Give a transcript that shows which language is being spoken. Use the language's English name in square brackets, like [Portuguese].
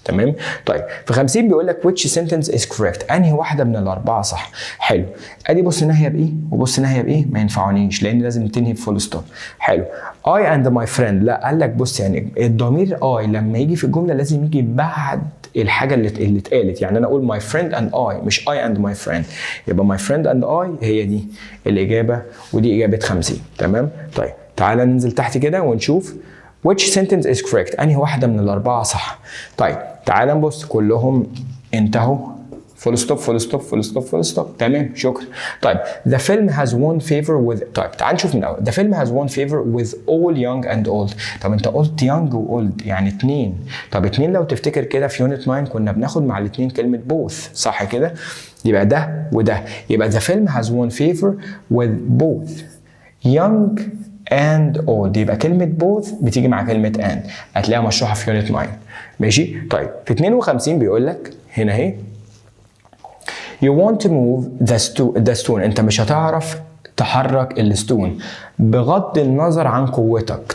[Arabic] تمام؟ طيب في 50 بيقول لك [English] which sentence is correct [Arabic] انهي واحده من الاربعه صح. حلو. ادي بص ناحيه بايه وبص ناحيه بايه ما ينفعونيش لان لازم تنهي بفول ستوب. حلو. [English] I and my friend [Arabic] لا قال لك بص يعني الضمير I لما يجي في الجمله لازم يجي بعد الحاجه اللي اتقالت. يعني انا اقول [English] my friend and I [Arabic] مش [English] I and my friend. [Arabic] يبقى [English] my friend and I [Arabic] هي دي الاجابه ودي اجابه 50. تمام؟ طيب تعالى ننزل تحت كده ونشوف [English] which sentence is correct [Arabic] انهي واحده من الاربعه صح. طيب تعالى نبص كلهم انتهوا فول ستوب فول ستوب فول ستوب فول ستوب. تمام شكرا. [English] طيب the film has won favor with [Arabic] طيب تعال نشوف من الاول. [English] the film has won favor with all young and old. [Arabic] طب انت قلت young و old يعني 2. طب 2 لو تفتكر كده في يونت 9 كنا بناخد مع الاثنين كلمه both صح كده؟ يبقى ده وده. [English] يبقى the film has won favor with both young and old. [Arabic] يبقى كلمة both بتيجي مع كلمة and هتلاقيها مشروحة في يونت 9. ماشي؟ طيب في 52 بيقول لك هنا اهي [English] you want to move the stone [Arabic] انت مش هتعرف تحرك الستون بغض النظر عن قوتك.